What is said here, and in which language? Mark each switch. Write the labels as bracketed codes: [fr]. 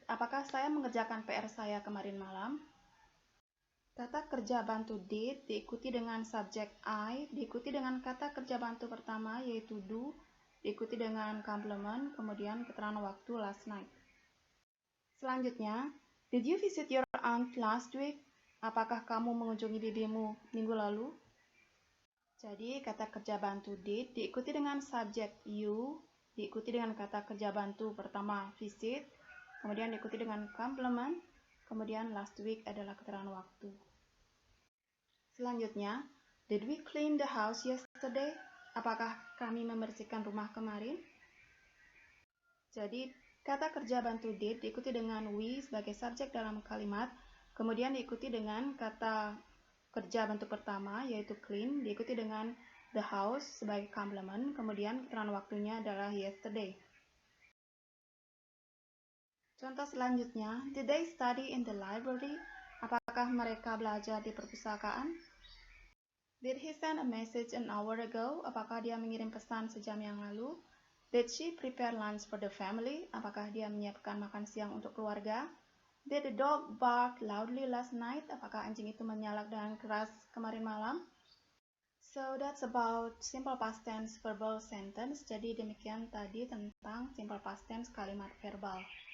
[id] Apakah saya mengerjakan PR saya kemarin malam? Kata kerja bantu did diikuti dengan subjek I, diikuti dengan kata kerja bantu pertama yaitu do, diikuti dengan complement, kemudian keterangan waktu [en] last night. [id] Selanjutnya, [en] did you visit your aunt last week? [id] Apakah kamu mengunjungi bibimu minggu lalu? Jadi, kata kerja bantu did diikuti dengan subjek you, diikuti dengan kata kerja bantu pertama visit, kemudian diikuti dengan complement, kemudian last week adalah keterangan waktu. Selanjutnya, [en] did we clean the house yesterday? [id] Apakah kami membersihkan rumah kemarin? Jadi, kata kerja bantu did diikuti dengan we sebagai subjek dalam kalimat, kemudian diikuti dengan kata kerja bentuk pertama yaitu clean, diikuti dengan the house sebagai complement, kemudian keterangan waktunya adalah yesterday. Contoh selanjutnya, [en] did they study in the library? [id] Apakah mereka belajar di perpustakaan? [en] Did he send a message an hour ago? [id] Apakah dia mengirim pesan sejam yang lalu? [en] Did she prepare lunch for the family? [id] Apakah dia menyiapkan makan siang untuk keluarga? [en] Did the dog bark loudly last night? [id] Apakah anjing itu menyalak dengan keras kemarin malam? [en] So that's about simple past tense verbal sentence. [id] Jadi demikian tadi tentang [en] simple past tense [id] kalimat verbal.